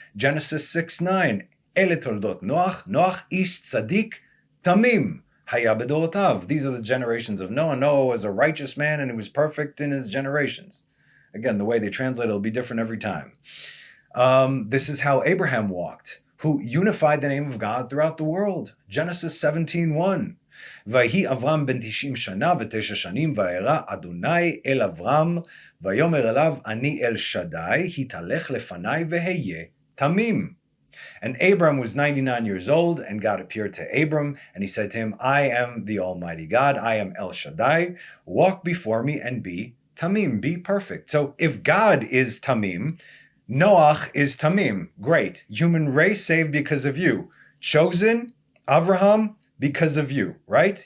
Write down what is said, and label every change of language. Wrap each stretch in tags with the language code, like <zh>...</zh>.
<en>Genesis 6:9.</en> <he>Ele toldot Noach, Noach ish tzadik tamim haya bedorotav.</he> <en>These are the generations of Noah. Noah was a righteous man and he was perfect in his generations. Again, the way they translate it will be different every time. This is how Abraham walked, who unified the name of God throughout the world. Genesis 17:1.</en> <he>ויהי אברהם בן 90 שנה ו9 שנים וירא אדוני אל אברהם ויאמר אליו אני אל שדי התהלך לפניי והיה תמים.</he> <en>And Abram was 99 years old, and God appeared to Abram, and he said to him, I am the Almighty God, I am El Shaddai, walk before me and be tamim, be perfect. So if God is tamim, Noach is tamim. Great. Human race saved because of you. Chosen, Abraham, because of you, right?</en>